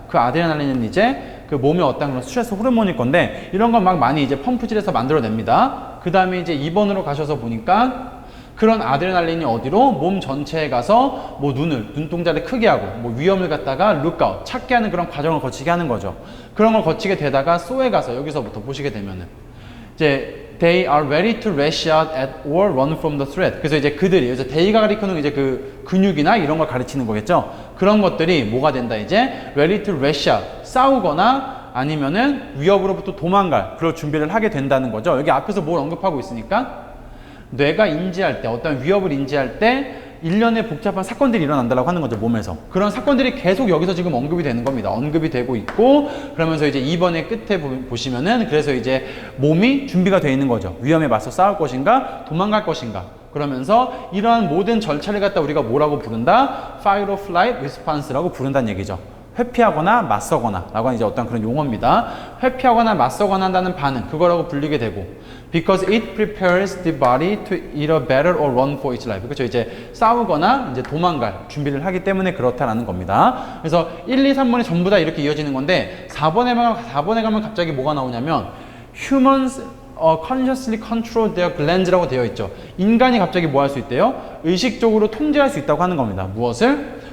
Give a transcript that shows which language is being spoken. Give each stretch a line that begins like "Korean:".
Korean: 그 아드레날린은 이제 그 몸에 어떤 그런 스트레스 호르몬일 건데 이런 건 막 많이 이제 펌프질해서 만들어냅니다. 그 다음에 이제 2번으로 가셔서 보니까 그런 아드레날린이 어디로? 몸 전체에 가서 뭐 눈동자를 크게 하고 뭐 위험을 갖다가 룩아웃, 찾게 하는 그런 과정을 거치게 하는 거죠. 그런 걸 거치게 되다가 소에 가서 여기서부터 보시게 되면은 이제
English: They are ready to lash out at or run from the threat.
Korean: 그래서 이제 그들이, 그래서 they가 가리키는 이제 그 근육이나 이런 걸 가르치는 거겠죠. 그런 것들이 뭐가 된다 이제
English: ready to lash out,
Korean: 싸우거나 아니면은 위협으로부터 도망갈 그럴 준비를 하게 된다는 거죠. 여기 앞에서 뭘 언급하고 있으니까 뇌가 인지할 때, 어떤 위협을 인지할 때 일련의 복잡한 사건들이 일어난다고 하는 거죠, 몸에서. 그런 사건들이 계속 여기서 지금 언급이 되는 겁니다. 언급이 되고 있고, 그러면서 이제 2번의 끝에 보시면은, 그래서 이제 몸이 준비가 되어 있는 거죠. 위험에 맞서 싸울 것인가, 도망갈 것인가. 그러면서 이러한 모든 절차를 갖다 우리가 뭐라고 부른다?
English: Fight or Flight Response라고
Korean: 부른다는 얘기죠. 회피하거나 맞서거나 라고 하는 이제 어떤 그런 용어입니다. 회피하거나 맞서거나 한다는 반응, 그거라고 불리게 되고
English: because it prepares the body to either battle or run for its life.
Korean: 그렇죠. 이제 싸우거나 이제 도망갈 준비를 하기 때문에 그렇다라는 겁니다. 그래서 1, 2, 3번이 전부 다 이렇게 이어지는 건데 4번에 가면 갑자기 뭐가 나오냐면
English: humans consciously control their glands
Korean: 라고 되어 있죠. 인간이 갑자기 뭐 할 수 있대요? 의식적으로 통제할 수 있다고 하는 겁니다. 무엇을?